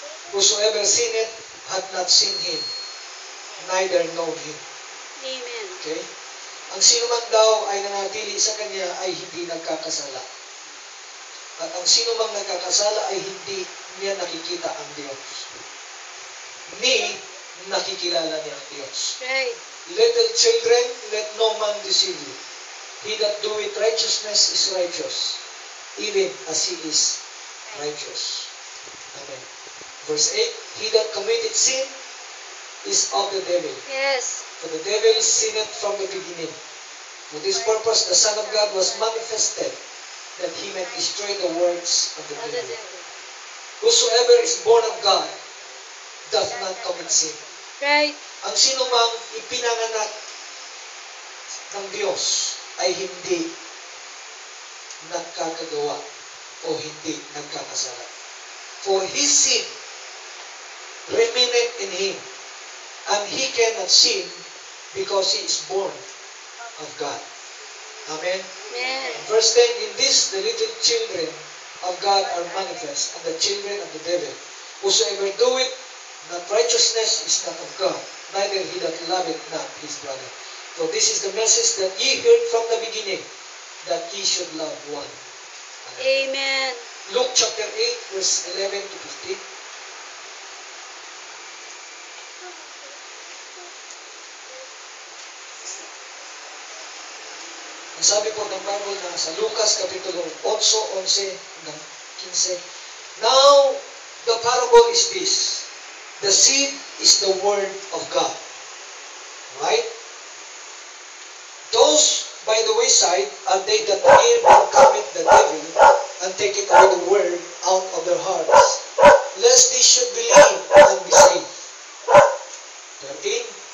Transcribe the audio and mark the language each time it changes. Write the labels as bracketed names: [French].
[English] Whosoever sinneth hath not seen him, neither know him. Amen. Okay? [Filipino] Ang sino man daw ay nanatili sa kanya ay hindi nagkakasala. At ang sino mang nagkakasala ay hindi niya nakikita ang Diyos. Ni nakikilala niya ang Diyos. [English] Right. Little children, let no man deceive you. He that doeth righteousness is righteous, even as he is righteous. Amen. Verse 8, he that committeth sin is of the devil. Yes. For the devil sinned from the beginning. For this purpose the Son of God was manifested, that he might destroy the works of the Of the devil. devil. Whosoever is born of God doth not commit sin. Right. Ang sino mang ipinanganak ng Diyos ay hindi nagkakagawa o hindi nagkakasala. For his sin remaineth in him, and he cannot sin because he is born of God. Amen. Amen. Verse 10, in this the little children of God are manifest, and the children of the devil. Whosoever doeth not righteousness is not of God, neither he that loveth not his brother. For this is the message that ye heard from the beginning, that ye should love one another. Amen. Luke chapter 8, verse 11 to 15. [Filipino] Ang sabi po ng Bible na sa Lucas Kapitulo 8, 11 hanggang 15. [English] Now, the parable is this. The seed is the word of God. Right? Those by the wayside are they that hear and cometh the devil, and taketh away the word out of their hearts, lest they should believe and be saved. 13.